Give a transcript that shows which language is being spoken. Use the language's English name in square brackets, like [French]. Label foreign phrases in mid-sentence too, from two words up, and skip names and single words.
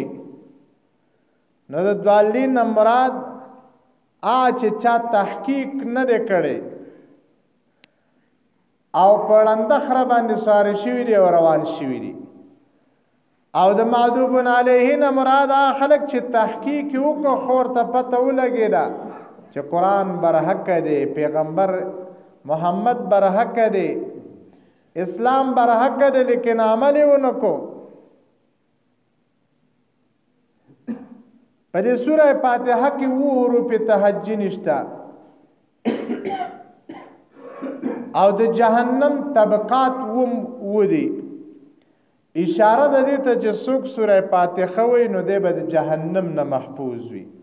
[Pashto] نو د ضالین نه مراد چې چا تحقیق نه دی کړی او په ړنده خره باندې سواره شوي دي او روان شوي دي. او د [Arabic] مغضوب علیه [Pashto] نه مراد هغه خلک چې تحقیق یې وکړو خو ورته پته ولګېده چې قرآن برحق دی، پیغمبر محمد برحق دی، اسلام برحق دی، لیکن عمل یې ونه کو. په دې سوره فاتحه کې 7 حروف تهجی نشته او د جهنم طبقات ودي. اشاره د دې ته چې څوک سوره فاتحه وایي نو دی به د جهنم نه محفوظ وي.